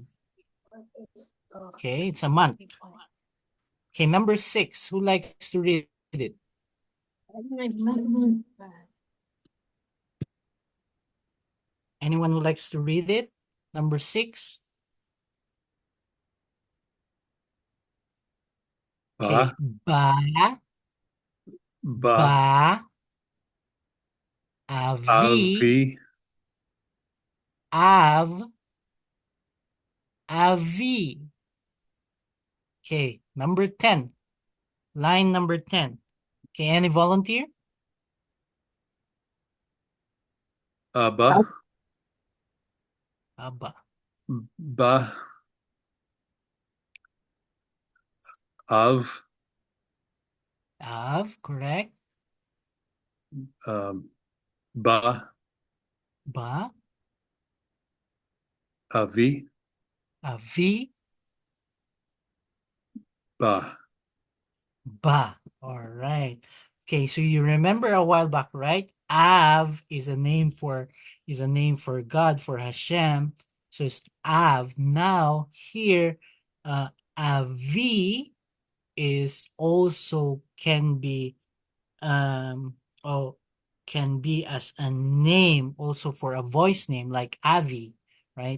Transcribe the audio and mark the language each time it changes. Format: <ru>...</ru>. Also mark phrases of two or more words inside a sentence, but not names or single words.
<en>Okay, it's a month. Okay, number 6. Who likes to read it? Anyone who likes to read it? Number 6. Okay.</en> <he>Ba, ba, Ba. Avi. avi, Av. Avi.</he> <en>Okay. Number 10. Line number 10. Okay. Any volunteer?</en> <he>aba, Aba. ba, av, Av. Correct. ba, Ba. avi, Avi. ba. Ba.</he> <en>All right. Okay, so you remember a while back, right? Av is a name for God, for Hashem. So it's Av. Now here, Avi is also can be oh can be as a name also for a voice name like Avi, right?</en>